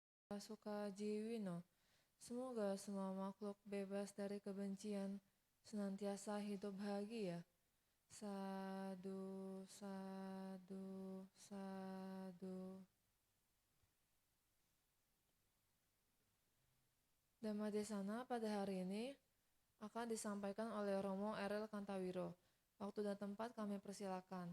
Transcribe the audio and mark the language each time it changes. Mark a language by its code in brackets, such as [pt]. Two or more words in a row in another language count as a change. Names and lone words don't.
[pi] Sukajiwino. [id] Semoga semua makhluk bebas dari kebencian, senantiasa hidup bahagia. [pi] Sadu, sadu, sadu. [id] Dhammadesana pada hari ini akan disampaikan oleh Romo Eril Kantawiro. Waktu dan tempat kami persilakan.